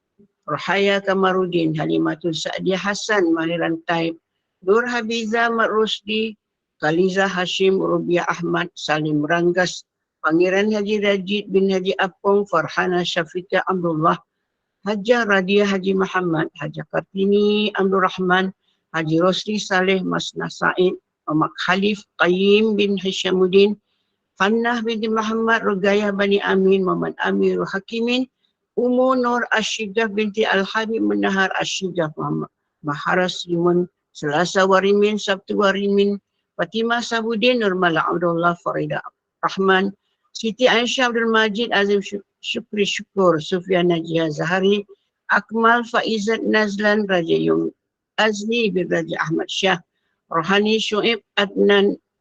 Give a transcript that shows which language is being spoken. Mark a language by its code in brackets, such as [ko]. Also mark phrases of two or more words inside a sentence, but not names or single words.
[ms] Rohaya Kamarudin, Halimatul Sa'diyah Hasan, Maliran Taib, Nur Habiza Mat Rusdi, Khaliza Hashim, Rubiah Ahmad, Salim Ranggas, Pangeran Haji Rajid bin Haji Apong, Farhana Syafiqah Abdullah, Hajah Radia Haji Muhammad, Hajah Kartini Abdul Rahman, Haji Rosli Saleh Masnah Said, Muhammad Khalif Qayyim bin Hishamuddin, Hannah binti Muhammad, Rugayah Bani Amin, Muhammad Amirul Hakimin, Ummu Nur Ashidah binti Al-Habib Menahar Ashidah, Muhammad Maharas Limun, Selasa Warimin, Sabtu Warimin, Fatimah Sabudin, Nurmala Abdullah, Farida Rahman, Siti Aisyah Abdul Majid, Azim Syukri Syukur, Sufyan Najiyah Zahari, Akmal Faizat Nazlan, Raja Yung Azni bin Raja Ahmad Shah, Rohani Shu'ib Adnan